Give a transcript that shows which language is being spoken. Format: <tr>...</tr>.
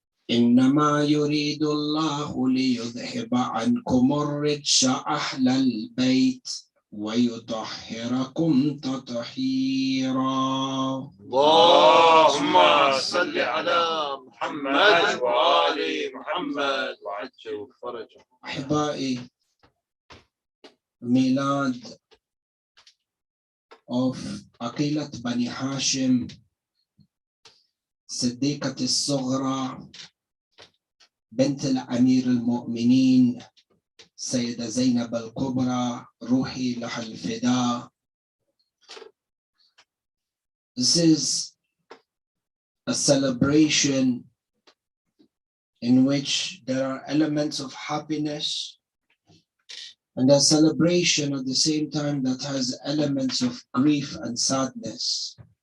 <ar>إنما يريد الله ليذهب عنكم الرجس أهل البيت ويطهركم تطهيرا. اللهم صل على محمد وآل محمد وعجل فرجهم. أحبائي،</ar> <en>milad of Aqilat Bani Hashim,</en> <ar>صديقة الصغرى بنت الأمير المؤمنين سيدة زينب الكبرى روحي لها الفداء.</ar> <en>This is a celebration in which there are elements of happiness and a celebration at the same time that has elements of grief and sadness.</en>